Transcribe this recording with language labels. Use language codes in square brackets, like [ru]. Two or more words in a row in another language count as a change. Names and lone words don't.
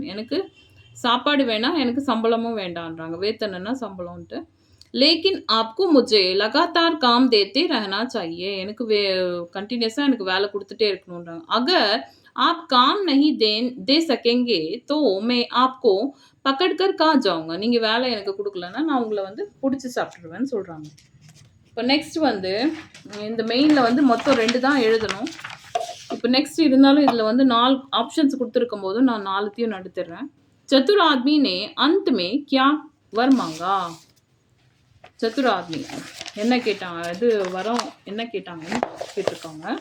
[ta] எனக்கு சாப்பாடு வேணாம், எனக்கு சம்பளமும் வேண்டான்றாங்க. வேத்தனா சம்பளம்ன்ட்டு. [hi] लेकिन आपको मुझे लगातार काम देते रहना चाहिए. [ta] எனக்கு கண்டினியூஸாக எனக்கு வேலை கொடுத்துட்டே இருக்கணுன்றாங்க. [hi] अगर आप काम नहीं दे सकेंगे तो मैं आपको पकड़ कर कहाँ जाऊंगा. [ta] நீங்கள் வேலை எனக்கு கொடுக்கலன்னா நான் உங்களை வந்து பிடிச்சி சாப்பிட்ருவேன்னு சொல்கிறாங்க. இப்போ நெக்ஸ்ட் வந்து இந்த மெயினில் வந்து மொத்தம் 2 தான் எழுதணும். இப்போ நெக்ஸ்ட் இருந்தாலும் இதில் வந்து 4 ஆப்ஷன்ஸ் கொடுத்துருக்கும் போது நான் 4த்தையும் நடுத்துடுறேன். [hi] चतुर आदमी ने अंत में क्या वर मांगा. चतुर आदमी [ta] என்ன கேட்டாங்க, இது வரம் என்ன கேட்டாங்கன்னு கேட்டிருக்காங்க.